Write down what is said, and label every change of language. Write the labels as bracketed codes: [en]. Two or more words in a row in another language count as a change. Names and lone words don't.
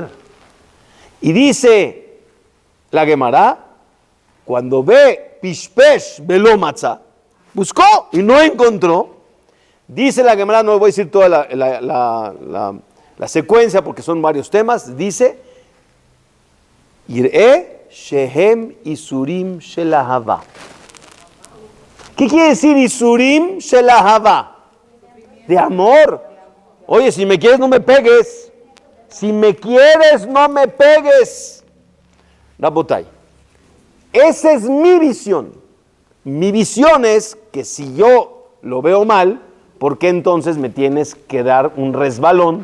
[es] Y dice la Gemara, cuando ve [he] פשפש ולא מצא, [es] buscó y no encontró, dice la Gemara, no voy a decir toda la secuencia porque son varios temas, dice, [he] יראה שהם ייסורים של אהבה. [es] ¿Qué quiere decir [he] ייסורים של אהבה? [es] De amor. Oye, si me quieres no me pegues. Si me quieres no me pegues. Rabotay, esa es mi visión. Mi visión es que si yo lo veo mal, ¿por qué entonces me tienes que dar un resbalón?